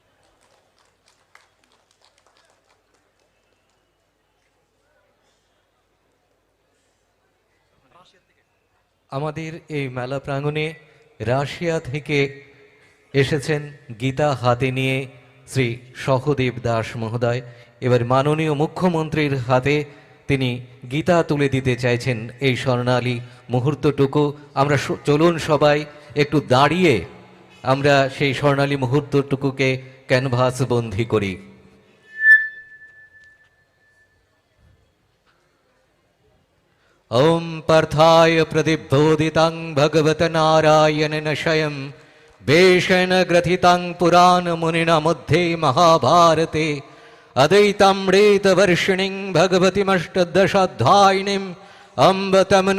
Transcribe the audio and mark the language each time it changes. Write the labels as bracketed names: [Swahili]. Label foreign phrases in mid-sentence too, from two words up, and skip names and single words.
[Bangla] আমাদের এই মেলা প্রাঙ্গণে রাশিয়া থেকে এসেছেন গীতা হাতে নিয়ে শ্রী সহদেব দাস মহোদয়। এবার মাননীয় মুখ্যমন্ত্রীর হাতে তিনি গীতা তুলে দিতে চাইছেন এই স্বর্ণালী মুহূর্তটুকু। আমরা চলুন সবাই একটু দাঁড়িয়ে আমরা সেই স্বর্ণালী মুহূর্তটুকুকে ক্যানভাস বন্দী করি। [Sanskrit] ओम पार्थाय प्रतिबोधितं भगवत नारायणेन स्वयं वेशेन ग्रथितं पुराण मुनिना मध्ये महाभारते अद्वैतामृतवर्षिणीं भगवतीमष्टदशाध्यायिनीं अम्ब तमन